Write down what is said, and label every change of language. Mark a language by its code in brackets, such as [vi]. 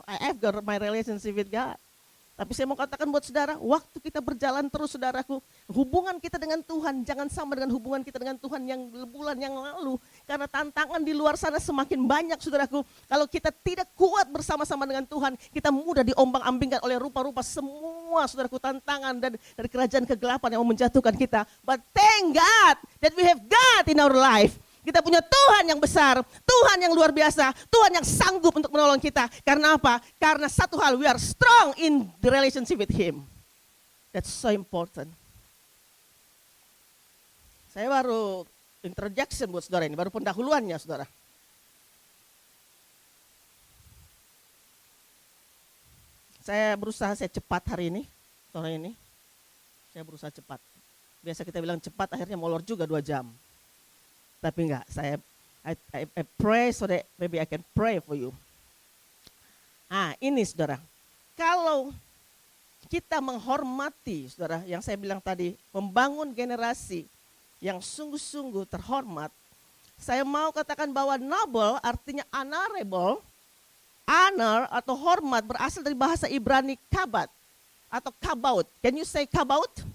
[en] I have got my relationship with God. [id] Tapi saya mau katakan buat saudara, waktu kita berjalan terus saudaraku, hubungan kita dengan Tuhan jangan sama dengan hubungan kita dengan Tuhan yang bulan yang lalu. Karena tantangan di luar sana semakin banyak saudaraku. Kalau kita tidak kuat bersama-sama dengan Tuhan, kita mudah diombang-ambingkan oleh rupa-rupa semua saudaraku tantangan dari kerajaan kegelapan yang mau menjatuhkan kita. [en] But thank God that we have God in our life. [id] Kita punya Tuhan yang besar, Tuhan yang luar biasa, Tuhan yang sanggup untuk menolong kita. Karena apa? Karena satu hal, [en] we are strong in the relationship with Him. That's so important. [id] Saya baru introduction buat saudara ini, baru pendahuluannya saudara. Saya berusaha cepat hari ini, sore ini. Saya berusaha cepat. Biasa kita bilang cepat, akhirnya molor juga 2 jam. Tapi enggak, [en] I pray so that maybe I can pray for you. [id] Ini saudara, kalau kita menghormati saudara, yang saya bilang tadi, membangun generasi yang sungguh-sungguh terhormat, saya mau katakan bahwa noble artinya honorable. Honor atau hormat berasal dari bahasa Ibrani kabat atau kabaut. [en] Can you say kabaut?